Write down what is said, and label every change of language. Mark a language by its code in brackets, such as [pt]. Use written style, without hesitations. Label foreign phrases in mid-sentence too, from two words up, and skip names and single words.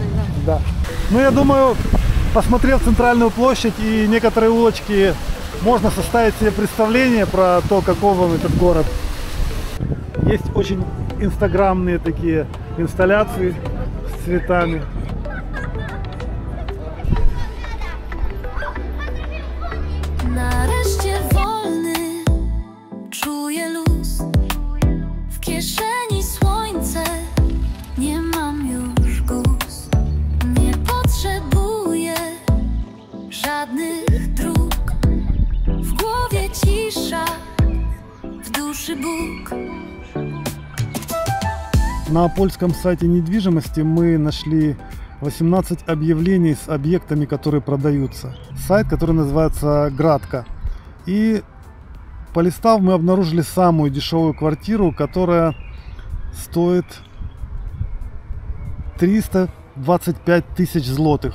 [ru] Да. Да. Ну, я думаю, посмотрев центральную площадь и некоторые улочки, можно составить себе представление про то, каков он этот город. Есть очень инстаграмные такие инсталляции с цветами. [pl] Nareszcie wolny, czuję luz, w kieszeni słońce, nie mam już guz, nie potrzebuję żadnych dróg, w głowie cisza, w duszy Bóg. [ru] На польском сайте недвижимости мы нашли 18 объявлений с объектами, которые продаются. Сайт, который называется Градка. И полистав, мы обнаружили самую дешевую квартиру, которая стоит 325 тысяч злотых.